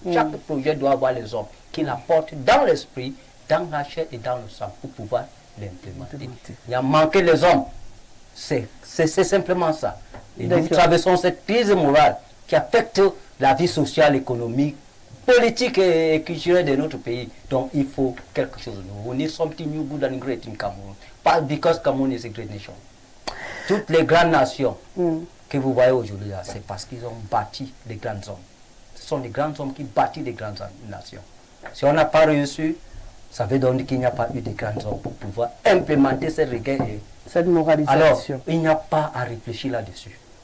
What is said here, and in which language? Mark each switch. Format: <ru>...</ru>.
<fr>Chaque projet doit avoir les hommes qui la portent dans l'esprit, dans la chair et dans le sang pour pouvoir l'implémenter. Il y a manqué les hommes. C'est simplement ça. Et nous traversons cette crise morale qui affecte la vie sociale, économique, politique et culturelle de notre pays. Donc il faut quelque chose de nouveau.</fr> <en>We need something new, good and great in Cameroon. Pas because Cameroon is a great nation.</en> <fr>Toutes les grandes nations que vous voyez aujourd'hui, c'est parce qu'ils ont bâti des grands hommes. Ce sont les grands hommes qui bâtissent des grandes nations. Si on n'a pas réussi, ça veut donc dire qu'il n'y a pas eu de grands hommes pour pouvoir implémenter cette rigueur et cette moralisation. Alors, il n'y a pas à réfléchir là-dessus.</fr>